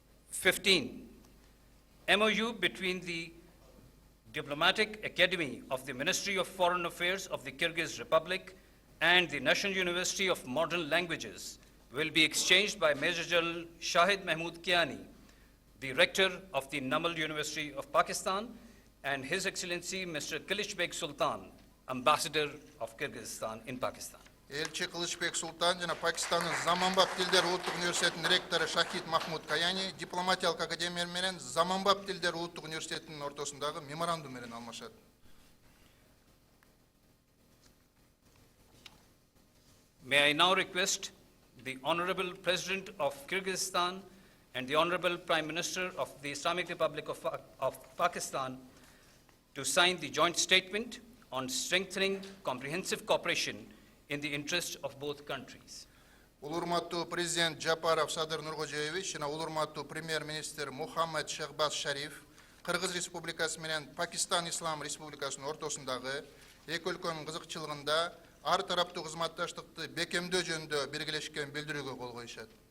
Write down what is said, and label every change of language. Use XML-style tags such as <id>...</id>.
<en>15. MoU between the Diplomatic Academy of the Ministry of Foreign Affairs of the Kyrgyz Republic and the National University of Modern Languages will be exchanged by Major General Shahid Mahmood Kiani, the Rector of the Namal University of Pakistan, and His Excellency Mr. Kılıçbek Sultan, Ambassador of Kyrgyzstan in Pakistan.</en> <ky>Элчи Кылычбек Султан жана Пакистандын Заманбап тилдер улуттук университетинин ректору Шахид Махмуд Каяни дипломатиялык академия менен Заманбап тилдер улуттук университетинин ортосундагы меморандум менен алмашат.</ky> <en>May I now request the Honorable President of Kyrgyzstan and the Honorable Prime Minister of the Islamic Republic of Pakistan to sign the joint statement on strengthening comprehensive cooperation in the interest of both countries.</en> <ky>Улурматтуу президент Жапаров Садыр Нургожоевич жана улурматтуу премьер-министр Мухаммад Шахбаз Шариф Кыргыз Республикасы менен Пакистан Ислам Республикасынын ортосундагы эки өлкөнүн кызыкчылыгында ар тараптуу кызматташтыкты бекемдөө жөнүндө биргелешкен билдирүүгө кол коюшат.</ky>